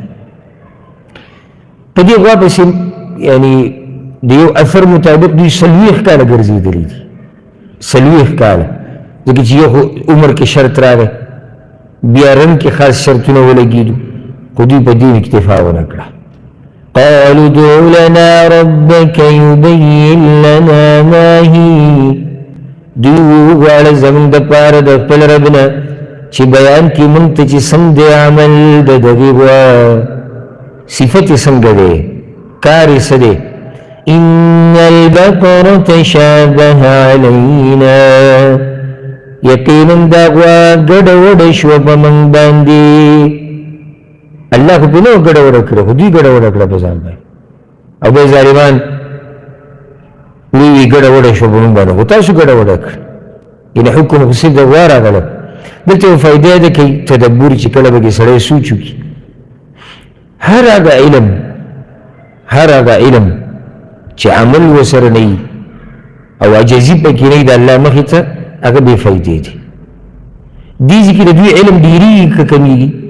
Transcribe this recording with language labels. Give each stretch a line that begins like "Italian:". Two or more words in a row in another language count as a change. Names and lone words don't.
Pashto: په دې غوا پسې یعنی د یو اثر مطابق دوی 40 کاله ګرځېدلي دي 40 کاله ځکه چې یو عمر کې شرط راغی بیا رنګ کې خاص شرطونه ولګېدو خو دوی په دې اکتفا ونه کړه
Arabic: قالوا ادع لنا ربك يبين لنا ما هي
Pashto: دوی وغواړه زموږ دپاره د خپل رب نه چې بیان کړي موږ ته چې څنګه دی عمل د دغې غوا صفت یې څنګه دی کار یې څه دی
Arabic: ان البقرة تشابه علينا
Pashto: یقینا دا غوا ګډه وډه شوه په موږ باندې الله خو پې نه ګډه وډه کړه خو دوی ګډه وډه کړه په ځان باندې او بیا ظالمان وی ګډه وډه شوه په موږ باندې خو تاسو ګډه وډه کړه یعنې حکم خو صرف د غوا راغله دلته یو فایده ده کوي تدبر چې کله به کې سړی سوچ وکړي هر هغه علم چې عمل ورسره نه وي او عجزي پکې نه وي د الله مخې ته هغه بې فایدې دی دې ځکه د دوی علم ډېرېږي که کمېږي